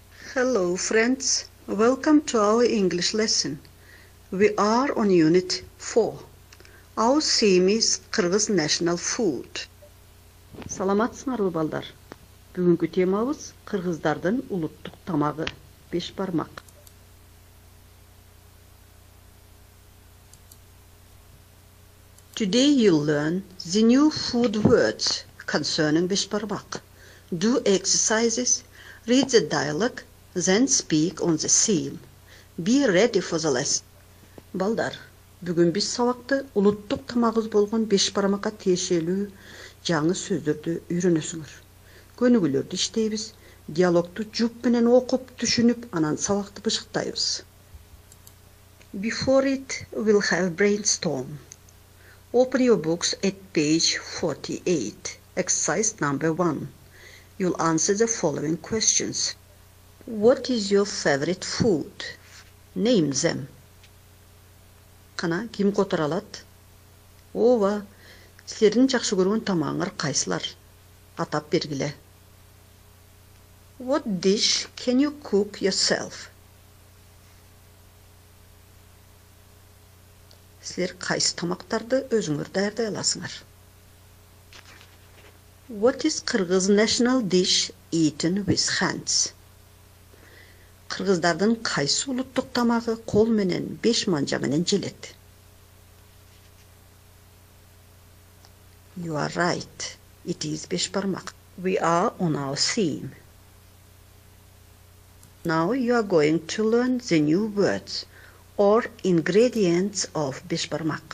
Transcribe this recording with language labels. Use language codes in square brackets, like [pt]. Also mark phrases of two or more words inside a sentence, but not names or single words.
[en] Hello friends, welcome to our English lesson. We are on Unit 4. Our theme is Kyrgyz national food. [ky] Саламатсыңарбы балдар? Бүгүнкү темабыз кыргыздардын улуттук тамагы бешбармак. [en] Today you'll learn the new food words concerning bешбармак. Do exercises, read the dialogue, then speak on the theme. Be ready for the lesson. [ky] Балдар, бүгүн биз сабакта улуттук тамагыбыз болгон бешбармакка тиешелүү жаңы сөздөрдү үйрөнөсүңөр. Көнүгүүлөрдү иштейбиз, диалогту жуп менен окуп, түшүнүп, анан сабакты бышыктайбыз. [en] Before it, we'll have brainstorm. Open your books at page 48, exercise number 1. You'll answer the following questions. What is your favorite food? Name them. [ky] Кана, ким котора алат? Ооба, силердин жакшы көргөн тамагыңар кайсылар? Атап бергиле. [en] What dish can you cook yourself? [ky] Силер кайсы тамактарды өзүңөр даярдай аласыңар? [en] What is Kyrgyz national dish eaten with hands? [ky] Кыргыздардын кайсы улуттук тамагы кол менен, беш манжа менен желет? [en] You are right. It is bешбармак. We are on our theme. Now you are going to learn the new words or ingredients of bешбармак.